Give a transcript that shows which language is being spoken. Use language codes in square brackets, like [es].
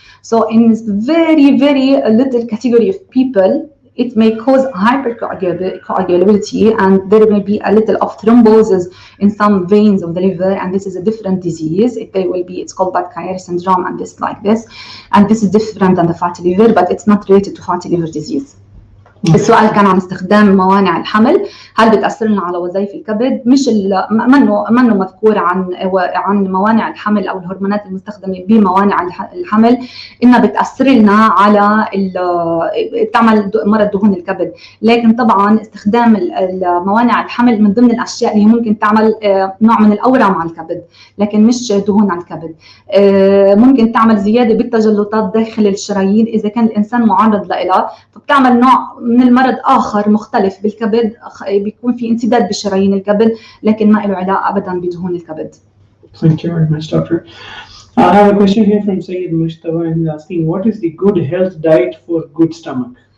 [en] So in very, very little category of people, it may cause hypercoagulability and there may be a little of thrombosis in some veins of the liver, and this is a different disease. It's called Kyrie Syndrome and this like this, and this is different than the fatty liver, but it's not related to fatty liver disease. [ar] السؤال كان عن استخدام موانع الحمل، هل بتأثر لنا على وظائف الكبد؟ مش منه مذكور عن موانع الحمل أو الهرمونات المستخدمة بموانع الحمل إنها بتأثر لنا على بتعمل مرض دهون الكبد، لكن طبعا استخدام موانع الحمل من ضمن الأشياء اللي ممكن تعمل نوع من الأورام على الكبد، لكن مش دهون على الكبد. ممكن تعمل زيادة بالتجلطات داخل الشرايين إذا كان الإنسان معرض لها، فبتعمل نوع من المرض آخر مختلف بالكبد، بيكون في انسداد بشرايين الكبد، لكن ما له علاقة أبداً بدهون الكبد. [en] Thank you very much, Doctor. I have a question here from Sayyid Mustafa, and he's asking, what is the good health diet for good stomach?